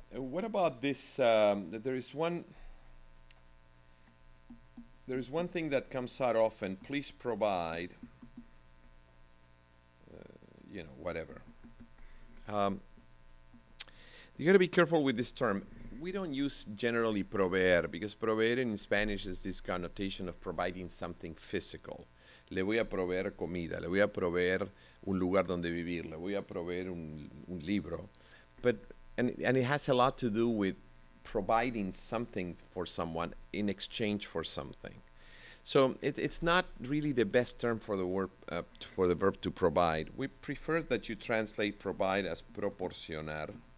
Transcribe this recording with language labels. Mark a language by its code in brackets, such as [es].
[en] What about this, there is one thing that comes out often, please provide, whatever. You got to be careful with this term. We don't use generally proveer, because proveer in Spanish is this connotation of providing something physical. [es] Le voy a proveer comida, le voy a proveer un lugar donde vivir, le voy a proveer un libro. [en] And it has a lot to do with providing something for someone in exchange for something. So it's not really the best term for the verb to provide. We prefer that you translate provide as proporcionar.